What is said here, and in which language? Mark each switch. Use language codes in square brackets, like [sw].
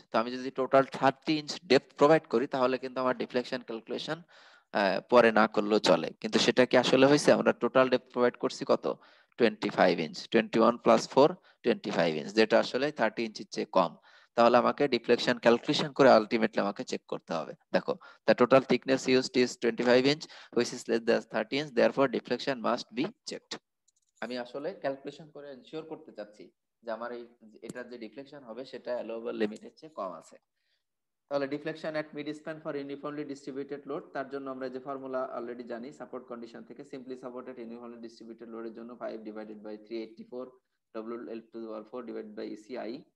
[bn] তো আমি যদি টোটাল 30 ইঞ্চ ডেপথ প্রোভাইড করি, তাহলে কিন্তু আমার ডিফ্লেকশন ক্যালকুলেশন পরে না করলেও চলে। কিন্তু সেটা কি আসলে হয়েছে? আমরা টোটাল ডেপথ প্রোভাইড করছি কত, 25 ইঞ্চ, 21 প্লাস 4 25 ইঞ্চ, যেটা আসলে 30 ইঞ্চির চেয়ে কম। তাহলে আমাকে ডিফ্লেকশন ক্যালকুলেশন করে আলটিমেটলি আমাকে চেক করতে হবে। [en] দেখো, the total thickness used is 25 inch which is less than 30 inch, therefore deflection must be checked. [bn] আমি আসলে ক্যালকুলেশন করে এনশিওর করতে চাচ্ছি যে আমার এটার যে ডিফ্লেকশন হবে সেটা অ্যালোয়েবল লিমিটের চেয়ে কম আছে। তাহলে deflection at mid span for uniformly distributed load, তার জন্য আমরা যে ফর্মুলা অলরেডি জানি সাপোর্ট কন্ডিশন থেকে, সিম্পলি সাপোর্টেড ইউনিফর্মলি ডিস্ট্রিবিউটেড লোডের জন্য 5 divided by 384 WL to the power 4 divided by ECI।